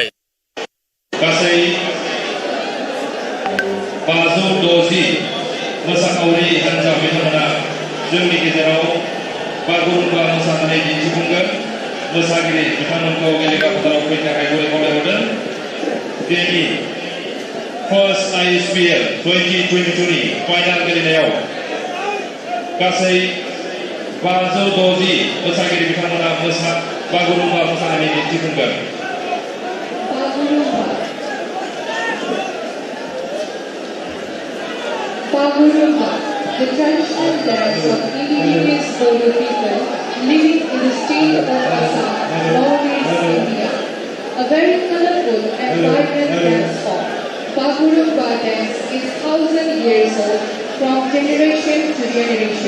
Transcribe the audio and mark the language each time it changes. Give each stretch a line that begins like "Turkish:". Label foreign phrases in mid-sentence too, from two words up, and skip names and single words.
Bodo: गासै 560 मोसाखावरि हान्जा बिथांमोना जोंनि गेजेराव बागुरुम्बा मोसानानै दिन्थिफुंगोन मोसागिरि बिथांमोनखौ गेलेग्रा फोथाराव फैनो थाखाय खावलायहरदों दिनैनि फार्स्ट ISPL 2022 नि फाइनाल गेलेनायाव गासै 560 मोसागिरि बिथांमोना बागुरुम्बा मोसानानै दिन्थिफुंगोन
English: Bagurumba, the traditional dance of indigenous Bodo people living in the state of Assam, northeast India. A very colorful and vibrant dance form, Bagurumba dance is 1,000 years old from generation to generation.